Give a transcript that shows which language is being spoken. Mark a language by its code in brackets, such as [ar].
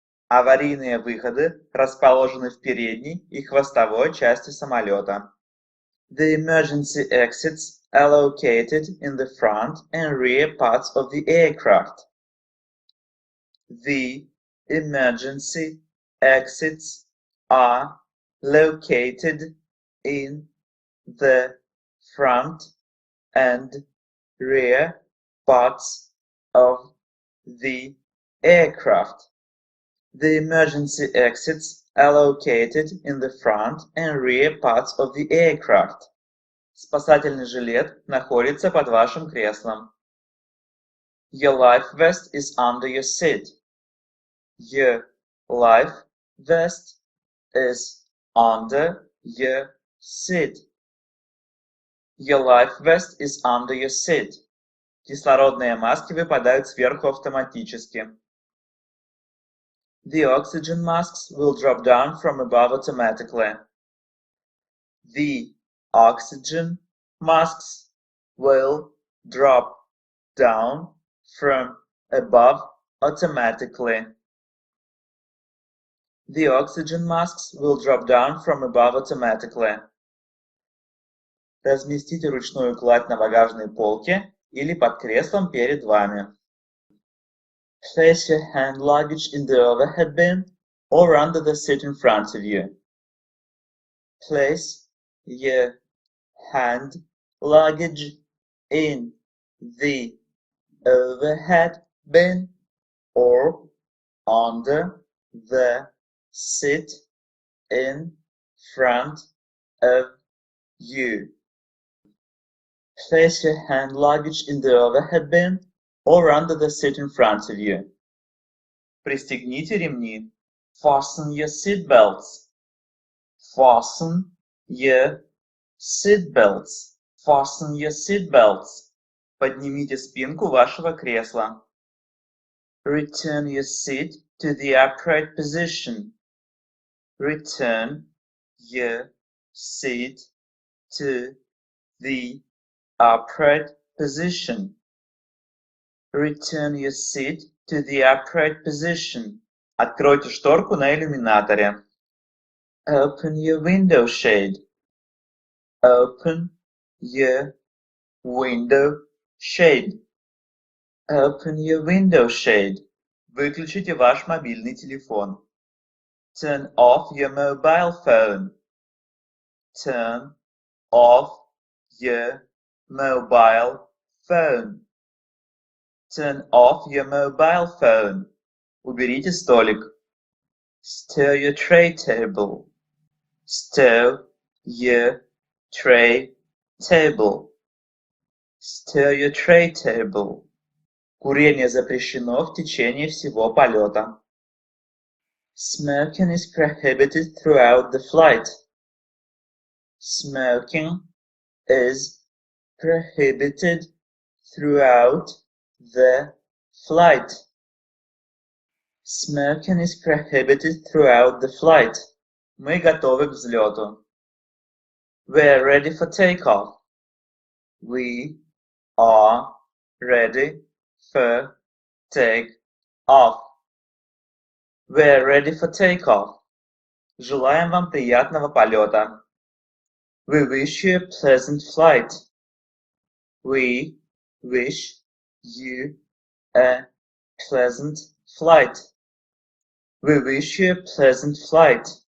[ru] Аварийные выходы расположены в передней и хвостовой части самолета. [en] The emergency exits are located in the front and rear parts of the aircraft. The emergency exits are located in the front and rear parts of the aircraft. The emergency exits are located in the front and rear parts of the aircraft. [ru] Спасательный жилет находится под вашим креслом. [en] Your life vest is under your seat. Your life vest is under your seat. Your life vest is under your seat. [ru] Кислородные маски выпадают сверху автоматически. [en] The oxygen masks will drop down from above automatically. The oxygen masks will drop down from above automatically. The oxygen masks will drop down from above automatically. [ru] Разместите ручную кладь на багажной полке или под креслом перед вами. [en] Place your hand luggage in the overhead bin or under the seat in front of you. Place your hand luggage in the overhead bin or under the seat in front of you. Place your hand luggage in the overhead bin or under the seat in front of you. [ru] Пристегните ремни. [en] Fasten your seatbelts. Fasten your seatbelts. Fasten your seatbelts. [ru] Поднимите спинку вашего кресла. [en] Return your seat to the upright position. Return your seat to the upright position. Return your seat to the upright position. [ru] Откройте шторку на иллюминаторе. [en] Open your window shade. Open your window shade. Open your window shade. [ru] Выключите ваш мобильный телефон. [en] Turn off your mobile phone. Turn off your mobile phone. Turn off your mobile phone. [ru] Уберите столик. [en] Stir your tray table. Stir your tray table. Stir your tray table. [ru] Курение запрещено в течение всего полета. [en] Smoking is prohibited throughout the flight. Smoking is prohibited throughout the flight. Smoking is prohibited throughout the flight. [ru] Мы готовы к взлету. [en] We're ready for takeoff. We are ready for take-off. We're ready for takeoff. Желаем вам приятного полета. We wish you a pleasant flight. We wish you a pleasant flight. We wish you a pleasant flight.